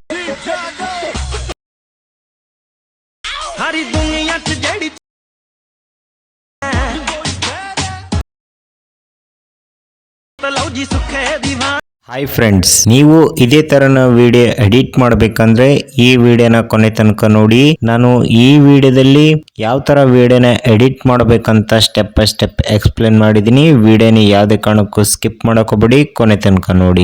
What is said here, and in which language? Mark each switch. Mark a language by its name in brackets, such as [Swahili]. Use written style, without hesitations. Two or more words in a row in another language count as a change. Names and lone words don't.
[Punjabi] ਸਾਰੀ ਦੁਨੀਆ ਚ ਜੇੜੀ ਲੋ ਜੀ ਸੁਖੇ ਦੀਵਾਨ। [English] hi friends, [Kannada] ನೀವು ಇದೇ ತರನ [English] video edit [Kannada] ಮಾಡಬೇಕಂದ್ರೆ ಈ ವಿಡಿಯೋನ ಕೊನೆ ತನಕ ನೋಡಿ. ನಾನು ಈ ವಿಡಿಯೋದಲ್ಲಿ ಯಾವ ತರ ವಿಡಿಯೋನ ಎಡಿಟ್ ಮಾಡಬೇಕಂತ [English] step by step explain [Kannada] ಮಾಡಿದ್ದೀನಿ. ವಿಡಿಯೋನ ಯಾವುದೇ ಕಾರಣಕ್ಕೂ ಸ್ಕಿಪ್ ಮಾಡಕ್ ಹೋಗ್ಬೇಡಿ, ಕೊನೆ ತನಕ ನೋಡಿ.